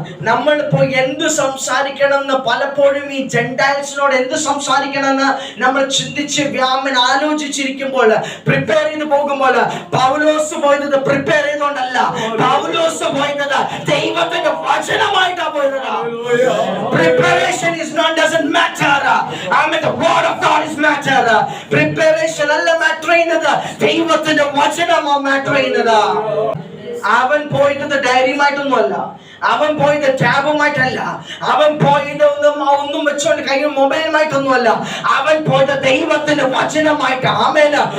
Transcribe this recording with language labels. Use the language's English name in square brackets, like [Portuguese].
[Malayalam] നമ്മളിപ്പോ എന്ത് സംസാരിക്കണമെന്ന് പലപ്പോഴും ഈ ജെന്റൈൽസിനോട് എന്ത് സംസാരിക്കണമെന്ന് നമ്മൾ ചിന്തിച്ച് ആലോചിച്ചിരിക്കുമ്പോൾ, പ്രിപ്പയർ ചെയ്ത് പോകുമ്പോൾ, പൗലോസ് പോയത് പ്രിപ്പയർ ചെയ്തുകൊണ്ടല്ല, പൗലോസ് പോയത് ദൈവത്തിന്റെ വചനമായിട്ടാണ് പോയത്. [English] Preparation is not doesn't matter. Amen. The word of God is matter. [Malayalam] Preparation അല്ല മാറ്റർ ചെയ്യുന്നത്, ദൈവത്തിന്റെ വചനമാണ് മാറ്റർ ചെയ്യുന്നത്. അവൻ പോയത് ഡയറിയുമായിട്ടൊന്നുമല്ല, അവൻ പോയത് ടാബുമായിട്ടല്ല, അവൻ പോയത് ഒന്നും വെച്ചോണ്ട് കയ്യിൽ മൊബൈലുമായിട്ടൊന്നുമല്ല, അവൻ പോയത് ദൈവത്തിന്റെ വചനമായിട്ട്. ആമേൻ.